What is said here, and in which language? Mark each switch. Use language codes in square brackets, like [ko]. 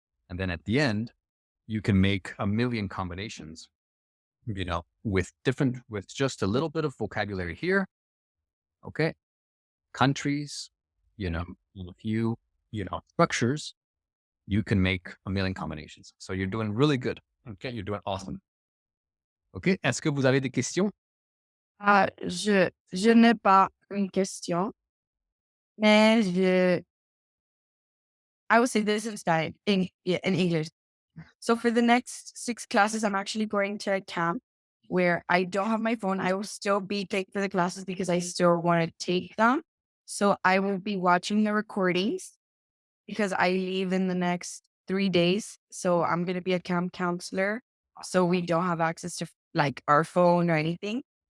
[en] And then at the end, you can make a million combinations, with just a little bit of vocabulary here. Okay. Countries, a few, structures, you can make a million combinations. So you're doing really good. Okay. You're doing awesome. OK. [fr] Est-ce que vous avez des questions? Je n'ai pas une question, mais [en] I will say this instead in English. So for the next 6 classes, I'm actually going to a camp where I don't have my phone. I will still be paying for the classes because I still want to take them. So I will be watching the recordings because I leave in the next 3 days. So I'm going to be a camp counselor. So we don't have access to like our phone or anything.